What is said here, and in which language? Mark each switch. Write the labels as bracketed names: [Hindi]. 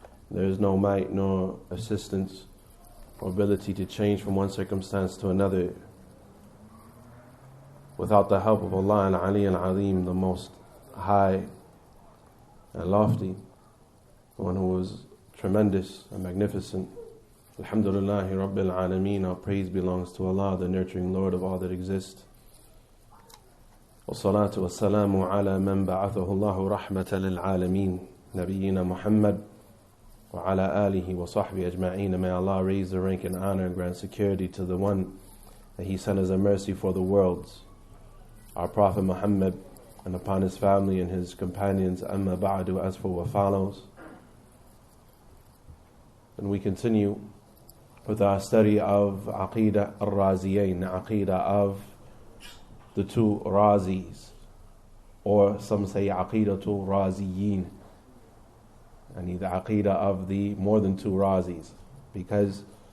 [English] There is no might nor assistance or ability to change from one circumstance to another without the help of Allah al-Ali al-Azim, the most high and lofty, the one who is tremendous and magnificent. [Arabic] Alhamdulillahi Rabbil Alameen. [English] Our praise belongs to Allah, the nurturing Lord of all that exists. [Arabic] والصلاة والسلام على من بعثه الله رحمة للعالمين نبينا محمد وعلى آله وصحبه أجمعين. [English] May Allah raise the rank and honor and grant security to the one that He sent as a mercy for the worlds, our Prophet Muhammad, and upon his family and his companions. Amma ba'du, as for what follows. And we continue with our study of Aqeedah ar-Raazeeyayn, the Aqeedah of the two Razis, or some say Aqeedah al-Raazeeyayn, and the Aqeedah of the more than two Razis, because